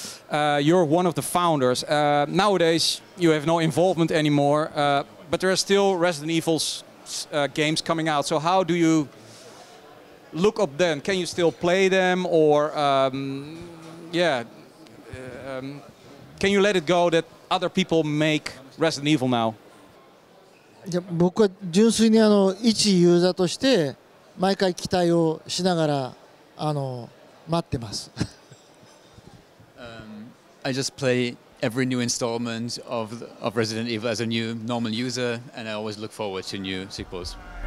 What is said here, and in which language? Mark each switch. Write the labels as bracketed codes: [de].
[en] You're one of the founders. Nowadays, you have no involvement anymore, but there are still Resident Evil games coming out. So how do you look up them? Can you still play them, or yeah, can you let it go that other people make Resident Evil now? [ja] じゃあ僕は純粋に一ユーザーとして毎回期待をしながら待ってます。 [en] I just play every new installment of Resident Evil as a new normal user, and I always look forward to new sequels.